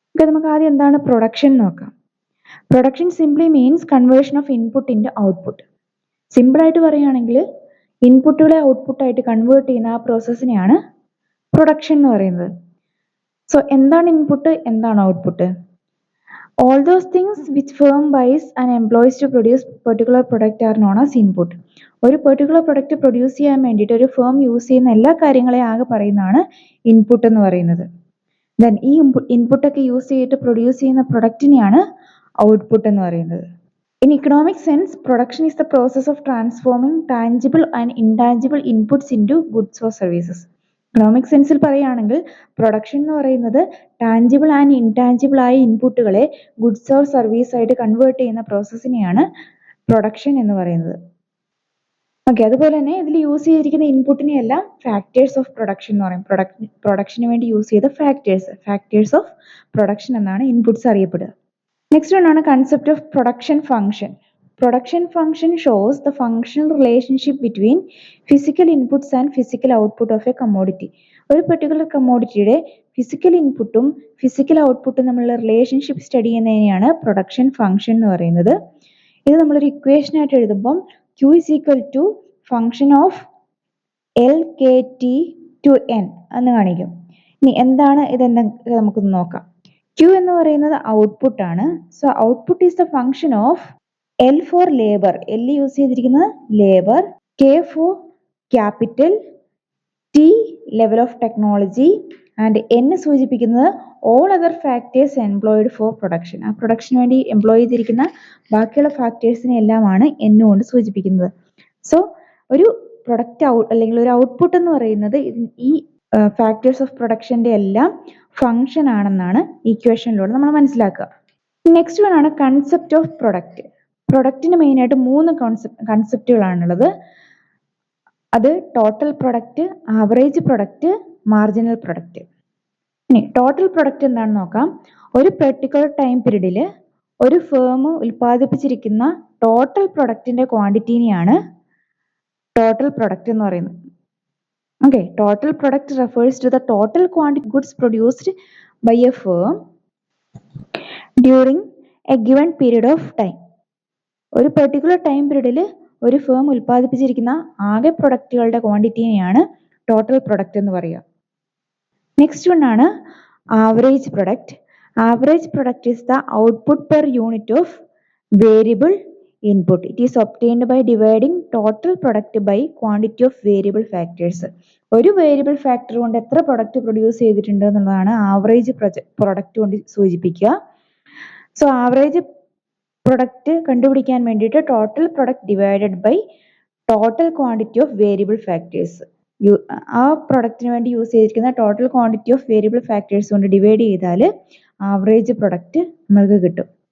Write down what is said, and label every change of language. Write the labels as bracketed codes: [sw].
[ml] നമുക്ക് ആദ്യം എന്താണ് പ്രൊഡക്ഷൻ നോക്കാം. [en] Production simply means conversion of input in output. [ml] Simple ആയിട്ട് പറയുകയാണെങ്കിൽ ഇൻപുട്ടുകളെ ഔട്ട്പുട്ടായിട്ട് കൺവേർട്ട് ചെയ്യുന്ന ആ പ്രോസസ്സിനെയാണ് പ്രൊഡക്ഷൻ എന്ന് പറയുന്നത്. സോ എന്താണ് ഇൻപുട്ട്, എന്താണ് output? [en] All those things which firm buys and employs to produce particular product are known as input. [ml] ഒരു പെർട്ടിക്കുലർ പ്രൊഡക്റ്റ് പ്രൊഡ്യൂസ് ചെയ്യാൻ വേണ്ടിയിട്ട് ഒരു ഫേം യൂസ് ചെയ്യുന്ന എല്ലാ കാര്യങ്ങളെയും ആകെ പറയുന്നതാണ് ഇൻപുട്ട് എന്ന് പറയുന്നത്. ദെൻ ഈ ഇൻപുട്ടൊക്കെ യൂസ് ചെയ്തിട്ട് പ്രൊഡ്യൂസ് ചെയ്യുന്ന പ്രൊഡക്റ്റിനെയാണ് ഔട്ട്പുട്ട് എന്ന് പറയുന്നത്. [en] In economic sense, production is the process of transforming tangible and intangible inputs into goods or services. [ml] Economic സെൻസിൽ പറയുകയാണെങ്കിൽ പ്രൊഡക്ഷൻ എന്ന് പറയുന്നത് ടാഞ്ചിബിൾ ആൻഡ് ഇൻടാഞ്ചിബിൾ ആയ ഇൻപുട്ടുകളെ ഗുഡ്സ് ഓർ സർവീസ് ആയിട്ട് കൺവേർട്ട് ചെയ്യുന്ന പ്രോസസ്സിനെയാണ് പ്രൊഡക്ഷൻ എന്ന് പറയുന്നത്. ഓക്കെ, അതുപോലെ തന്നെ ഇതിൽ യൂസ് ചെയ്തിരിക്കുന്ന ഇൻപുട്ടിനെ എല്ലാം ഫാക്ടേഴ്സ് ഓഫ് പ്രൊഡക്ഷൻ എന്ന് പറയും. പ്രൊഡക്ഷന് വേണ്ടി യൂസ് ചെയ്ത ഫാക്ടേഴ്സ് ഓഫ് പ്രൊഡക്ഷൻ എന്നാണ് inputs അറിയപ്പെടുക. [en] Next one is concept of production function. Production function shows the functional relationship between physical inputs and physical output of a commodity. [ml] ഒരു particular കമ്മോഡിറ്റിയുടെ physical ഇൻപുട്ടും physical ഔട്ട്പുട്ടും തമ്മിലുള്ള relationship study ചെയ്യുന്നതിനെയാണ് production function എന്ന് പറയുന്നത്. ഇത് നമ്മളൊരു equation ആയിട്ട് എഴുതുമ്പം [en] Q is equal to function of LKT to N [ml] എന്ന് കാണിക്കും. ഇനി എന്താണ് ഇതെന്ന് നമുക്കൊന്ന് നോക്കാം. Q എന്ന് പറയുന്നത് ഔട്ട്പുട്ട് ആണ്. [en] so output is the function of L for labour, L [ml] use ചെയ്തിരിക്കുന്നത് [en] labour, K for capital, T level of technology and N [ml] സൂചിപ്പിക്കുന്നത് [en] All other factors employed for production. [ml] ആ പ്രൊഡക്ഷന് വേണ്ടി എംപ്ലോയ് ചെയ്തിരിക്കുന്ന ബാക്കിയുള്ള ഫാക്ടേഴ്സിനെ എല്ലാമാണ് N കൊണ്ട് സൂചിപ്പിക്കുന്നത്. സോ ഒരു പ്രൊഡക്റ്റ് അല്ലെങ്കിൽ ഒരു ഔട്ട്പുട്ട് എന്ന് പറയുന്നത് ഈ ഫാക്ടേഴ്സ് ഓഫ് പ്രൊഡക്ഷന്റെ എല്ലാം ഫംഗ്ഷൻ ആണെന്നാണ് ഇക്വേഷനിലൂടെ നമ്മൾ മനസ്സിലാക്കുക. നെക്സ്റ്റ് വൺ ആണ് കൺസെപ്റ്റ് ഓഫ് പ്രൊഡക്റ്റ്. പ്രൊഡക്റ്റിന് മെയിൻ ആയിട്ട് 3 കൺസെപ്റ്റുകളാണുള്ളത്. അത് total product, average product, marginal product. ഇനി ടോട്ടൽ പ്രൊഡക്റ്റ് എന്താണെന്ന് നോക്കാം. ഒരു പെർട്ടിക്കുലർ ടൈം പീരീഡിൽ ഒരു ഫേം ഉൽപ്പാദിപ്പിച്ചിരിക്കുന്ന ടോട്ടൽ പ്രൊഡക്റ്റിന്റെ ക്വാണ്ടിറ്റിനെയാണ് ടോട്ടൽ പ്രൊഡക്റ്റ് എന്ന് പറയുന്നത്. [en] Okay, total product refers to the total quantity of goods produced by a firm during a given period of time. [ml] ഒരു particular time പീരീഡിൽ ഒരു ഫേം ഉൽപ്പാദിപ്പിച്ചിരിക്കുന്ന ആകെ പ്രൊഡക്റ്റുകളുടെ ക്വാണ്ടിറ്റിനെയാണ് ടോട്ടൽ പ്രൊഡക്റ്റ് എന്ന് പറയുക. [en] Next one ആണ് average product. Average product is the output per unit of variable input. It is obtained by dividing total product by quantity of variable factors. [ml] ഒരു variable factor കൊണ്ട് എത്ര product produce ചെയ്തിട്ടുണ്ട് എന്നുള്ളതാണ് average product കൊണ്ട് സൂചിപ്പിക്കുക. So average product കണ്ടുപിടിക്കാൻ വേണ്ടിയിട്ട് [en] total product divided by total quantity of variable factors, [ml] ആ പ്രൊഡക്റ്റിന് വേണ്ടി യൂസ് ചെയ്തിരിക്കുന്ന total quantity of variable factors കൊണ്ട് ഡിവൈഡ് ചെയ്താൽ ആവറേജ് പ്രൊഡക്റ്റ് നമുക്ക് കിട്ടും.